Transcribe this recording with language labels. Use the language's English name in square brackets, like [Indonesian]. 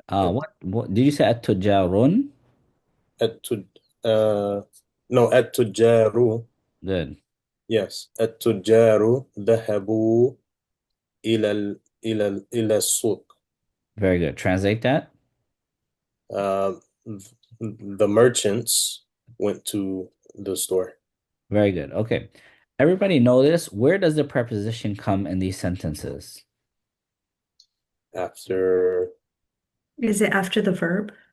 [English] What did you say at-tujarun? [Arabic] التج no التجار. [English] Good. [Arabic] Yes, التجار ذهبوا إلى السوق. [English] Very good. Translate that. The merchants went to the store. Very good. Okay. Everybody know this. Where does the preposition come in these sentences? After Is it after the verb?